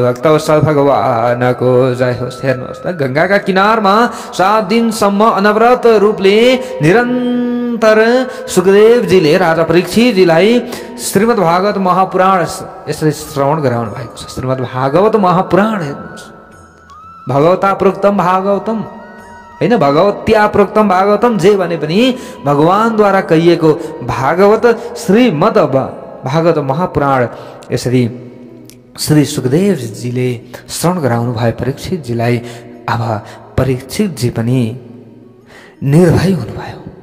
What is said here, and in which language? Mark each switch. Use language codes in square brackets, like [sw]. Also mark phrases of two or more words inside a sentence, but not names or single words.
[ne] भक्तवत्सल भगवानको जय होस्। हेर्नुहोस् त, गंगाका किनारमा 7 दिनसम्म अनवरत रूपले निरन्तर सुखदेवजीले राजा परीक्षितजीलाई श्रीमद् भागवत महापुराण यसरी श्रवण गराउनु भएको छ। श्रीमद् भागवत महापुराण हेर्नुहोस्, [sa] भगवता प्रोक्तम भागवतम, होइन भगवत्या प्रोक्तम भागवतम, [ne] जे भने पनि भगवानद्वारा कहिएको भागवत श्रीमद् भागवत महापुराण यसरी श्री सुखदेवजीले श्रवण गराउनु भयो परीक्षितजीलाई। अब परीक्षितजी पनि निर्भय हुनुभयो।